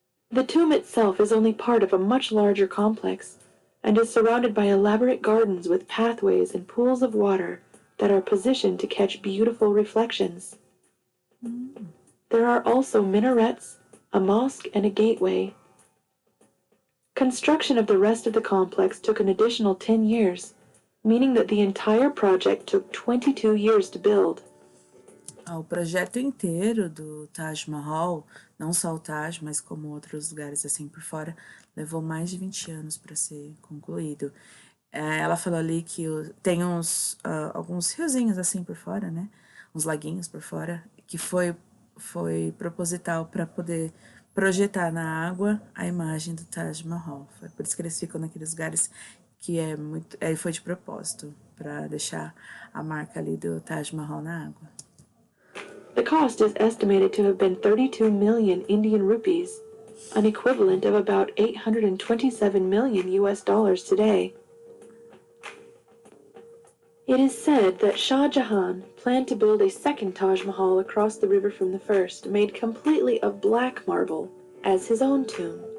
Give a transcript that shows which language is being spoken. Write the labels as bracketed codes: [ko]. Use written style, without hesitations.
[en] The tomb itself is only part of a much larger complex and is surrounded by elaborate gardens with pathways and pools of water that are positioned to catch beautiful reflections. There are also minarets, a mosque, and a gateway. Construction of the rest of the complex took an additional 10 years, meaning that the entire project took 22 years to build. [pt] O projeto inteiro do Taj Mahal, não só o Taj, mas como outros lugares assim por fora, levou mais de 20 anos para ser concluído. Ela falou ali que tem alguns riozinhos assim por fora, né? Uns laguinhos por fora, que foi proposital para poder projetar na água a imagem do Taj Mahal. Foi por isso que eles ficam naqueles lugares que foi de propósito, para deixar a marca ali do Taj Mahal na água. [en] The cost is estimated to have been 32 million Indian rupees, an equivalent of about 827 million US dollars today. It is said that Shah Jahan planned to build a second Taj Mahal across the river from the first, made completely of black marble, as his own tomb.